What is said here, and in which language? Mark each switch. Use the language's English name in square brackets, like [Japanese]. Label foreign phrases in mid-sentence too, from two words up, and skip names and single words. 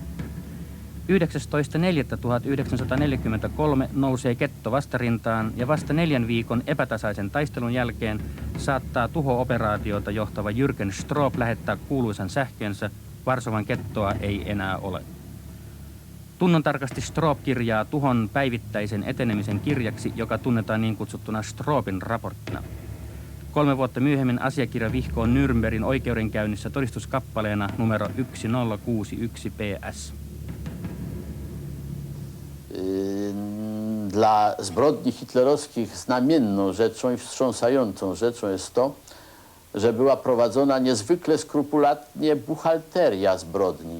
[Finnish] 19.4.1943 nousee getto vastarintaan ja vasta 4 viikon epätasaisen taistelun jälkeen saattaa tuho-operaatiota johtava Jürgen Stroop lähettää kuuluisan sähkeensä, Varsovan gettoa ei enää ole. Tunnontarkasti Stroop kirjaa tuhon päivittäisen etenemisen kirjaksi, joka tunnetaan niin kutsuttuna Stroopin raporttina. 3 vuotta myöhemmin asiakirja vihkoo Nürnbergin oikeudenkäynnissä todistuskappaleena numero 1061 PS. [Polish] Dla zbrodni hitlerowskich znamienną rzeczą i wstrząsającą rzeczą jest to, że była prowadzona niezwykle skrupulatnie buchalteria zbrodni.